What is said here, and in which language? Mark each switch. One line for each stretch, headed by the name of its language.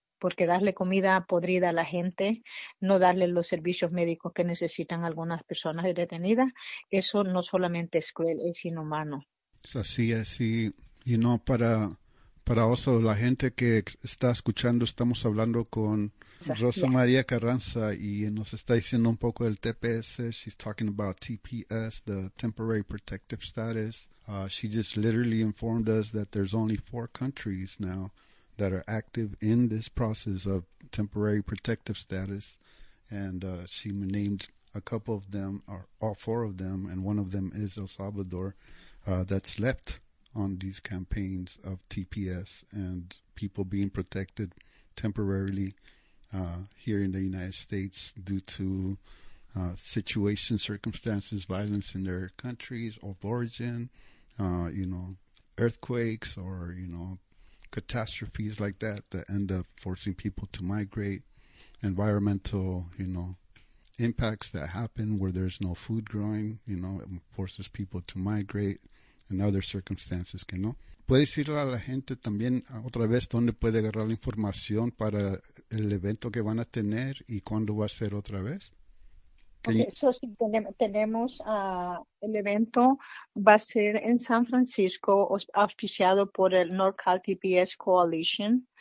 Spanish: Porque darle comida podrida a la gente, no darle los servicios médicos que necesitan algunas personas detenidas, eso no solamente es cruel, es inhumano. Así, y no para oso, la gente que está escuchando, estamos hablando con Rosa María Carranza y nos está diciendo un poco del TPS.
English: She's talking about TPS, the Temporary Protective Status. She just literally informed us that there's only four countries now that are active in this process of temporary protective status, and she named a couple of them, or all four of them, and one of them is El Salvador. That's left on these campaigns of TPS and people being protected temporarily here in the United States due to situations, circumstances, violence in their countries of origin, earthquakes or catastrophes like that that end up forcing people to migrate, environmental, impacts that happen where there's no food growing, it forces people to migrate and other circumstances
Spanish: que no. ¿Puede decirle a la gente también otra vez dónde puede agarrar la información para el evento que van a tener y cuándo va a ser otra vez? Okay, eso sí, tenemos el evento, va a ser en San Francisco, auspiciado por el NorCal TPS Coalition.